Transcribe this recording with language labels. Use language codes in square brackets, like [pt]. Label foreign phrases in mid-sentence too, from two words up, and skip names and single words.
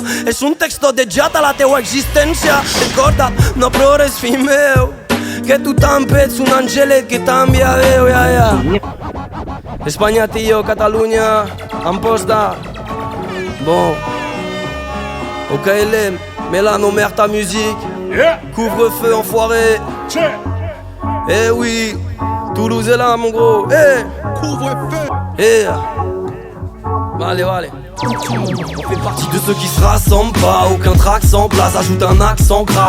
[ca] És un text dejat a la teua existència. Recorda't, no plores, fill meu, que tu també ets un angelet que també Déu, ja. Espanya, tio, Catalunya, Amposta. [fr] Bon. OKLM, Mélano, merde ta musique. [en] Yeah. [fr] Couvre-feu, enfoiré. [en] Check. [fr] Eh oui, Toulouse est là, mon gros. Eh. Couvre-feu. [es] Eh. Vale. [fr] On fait partie de ceux qui se rassemblent pas. Aucun track sans place, ajoute un accent grave.